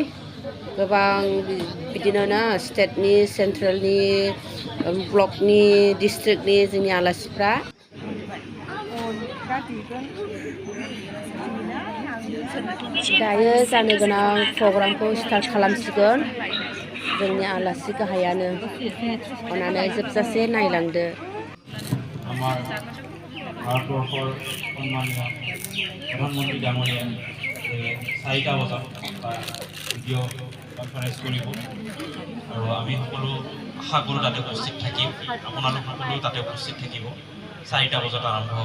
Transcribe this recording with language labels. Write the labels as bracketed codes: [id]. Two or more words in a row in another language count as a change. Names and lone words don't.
[brx] गोबां बिदिनो ना स्टेटनि, सेन्ट्रेलनि, ब्लकनि, डिस्ट्रिक्टनि जोंनि आलासिफ्रा। दायो जानो गोनां प्रग्रामखौ स्टार्ट खालामसिगोन जोंनि आलासि गाहायानो। अननानै जोबजासे नायलांदो। [as] ভাৰতবৰ্ষৰ সন্মানীয় প্ৰধানমন্ত্ৰী ডাঙৰীয়া 4টা বজাত ভিডিঅ' কনফাৰেন্স কৰিব আৰু আমি সকলো আশা কৰোঁ তাতে উপস্থিত থাকিম। আপোনালোক সকলো তাতে উপস্থিত থাকিব। 4টা বজাত আৰম্ভ হ'ব।